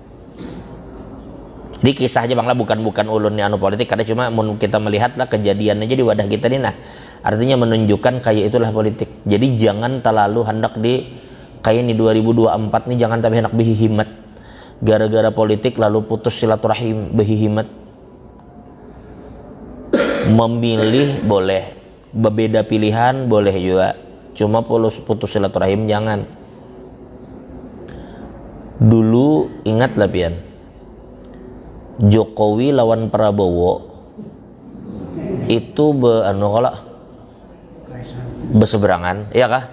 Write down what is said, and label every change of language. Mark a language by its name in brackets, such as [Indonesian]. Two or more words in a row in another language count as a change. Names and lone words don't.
[Banjar] Di kisah aja banglah bukan ulun anu politik, karena cuma kita melihat lah kejadian aja di wadah kita nih. [Indonesian] Nah, artinya menunjukkan kayak itulah politik. [Banjar] Jadi jangan terlalu hendak di kayak di 2024 nih, jangan tapi hendak behihimat gara-gara politik lalu putus silaturahim behihimat. [Indonesian] Memilih boleh, berbeda pilihan boleh juga, cuma putus silaturahim jangan. [Banjar] Dulu ingatlah pian, Jokowi lawan Prabowo itu berseberangan, iya kah?